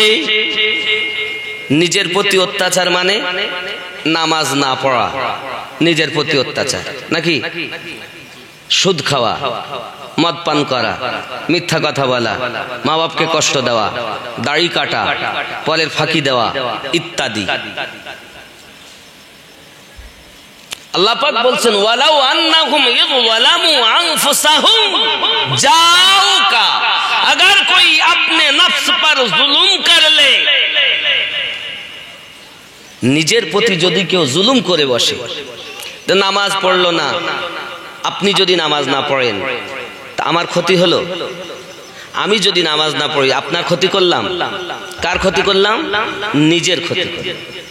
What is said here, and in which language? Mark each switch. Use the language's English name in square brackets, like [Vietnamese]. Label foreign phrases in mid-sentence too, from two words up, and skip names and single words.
[Bangla] নিজের প্রতি অত্যাচার মানে নামাজ না পড়া, নিজের প্রতি অত্যাচার, নাকি সুদ খাওয়া, মদ পান করা, মিথ্যা কথা বলা, মা বাপকে কষ্ট দেওয়া, দাড়ি কাটা, পরের ফাঁকি দেওয়া ইত্যাদি। আল্লাহ পাক বলছেন, [Arabic] ولو أنهم ظلموا أنفسهم جاؤوك, [Hindi] अगर कोई अपने नफ्स पर जुल्म कर ले, [Bangla] নিজের প্রতি যদি কেউ জুলুম করে বসে, নামাজ পড়লো না, আপনি যদি নামাজ না পড়েন তা আমার ক্ষতি হলো, আমি যদি নামাজ না পড়ি আপনার ক্ষতি করলাম। কার ক্ষতি করলাম? নিজের ক্ষতি করলাম।